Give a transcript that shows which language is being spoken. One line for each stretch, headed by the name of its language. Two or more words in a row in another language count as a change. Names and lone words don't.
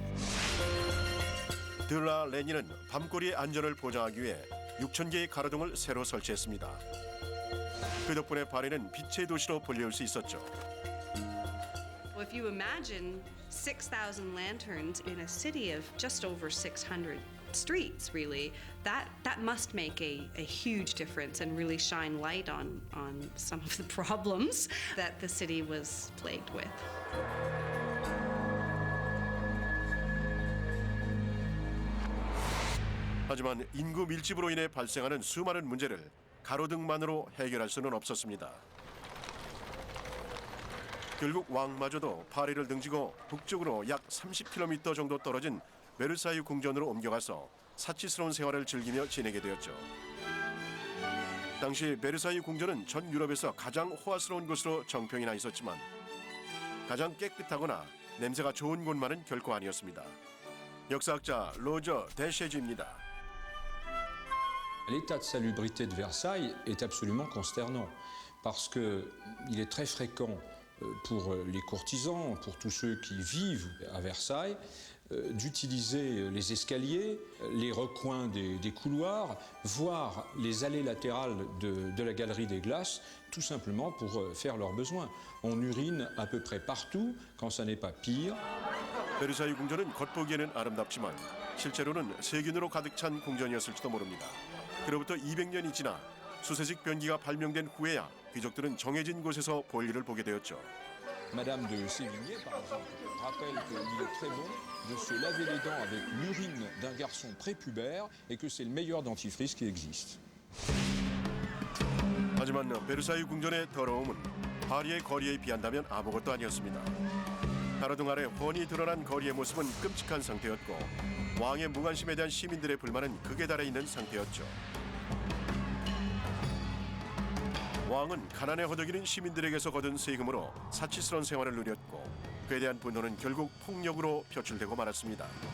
Korean: 드라 레니는 밤거리의 안전을 보장하기 위해 6,000개의 가로등을 새로 설치했습니다. 그 덕분에 파리는 빛의 도시로 불리울 수 있었죠.
English: Well, if you imagine 6,000 lanterns in a city of just over 600 streets, really, that must make a huge difference and really shine light on some of the problems that the city was plagued with.
Korean: 하지만 인구 밀집으로 인해 발생하는 수많은 문제를 가로등만으로 해결할 수는 없었습니다. 결국 왕마저도 파리를 등지고 북쪽으로 약 30km 정도 떨어진 베르사유 궁전으로 옮겨가서 사치스러운 생활을 즐기며 지내게 되었죠. 당시 베르사유 궁전은 전 유럽에서 가장 호화스러운 곳으로 정평이 나 있었지만 가장 깨끗하거나 냄새가 좋은 곳만은 결코 아니었습니다. 역사학자 로저 데셰지입니다.
French: L'état de salubrité de Versailles est absolument consternant parce qu'il est très fréquent pour les courtisans, pour tous ceux qui vivent à Versailles, d'utiliser les escaliers, les recoins des couloirs, voire les allées latérales de la galerie des glaces, tout simplement pour faire leurs besoins. On urine à peu près partout, quand ça n'est pas pire.
Korean: 베르사유 궁전은 겉보기에는 아름답지만 실제로는 세균으로 가득 찬 궁전이었을지도 모릅니다. 그로부터 200년이 지나 수세식 변기가 발명된 후에야 귀족들은 정해진 곳에서 볼일을 보게 되었죠.
French: Madame de Sévigné, par exemple, rappelle qu'il est très bon de se laver les dents avec l'urine d'un garçon prépubère et que c'est le meilleur dentifrice qui existe.
Korean: 하지만 베르사유 궁전의 더러움은 파리의 거리에 비한다면 아무것도 아니었습니다. 가로등 아래 훤히 드러난 거리의 모습은 끔찍한 상태였고 왕의 무관심에 대한 시민들의 불만은 극에 달해 있는 상태였죠. 왕은 가난에 허덕이는 시민들에게서 거둔 세금으로 사치스러운 생활을 누렸고 그에 대한 분노는 결국 폭력으로 표출되고 말았습니다.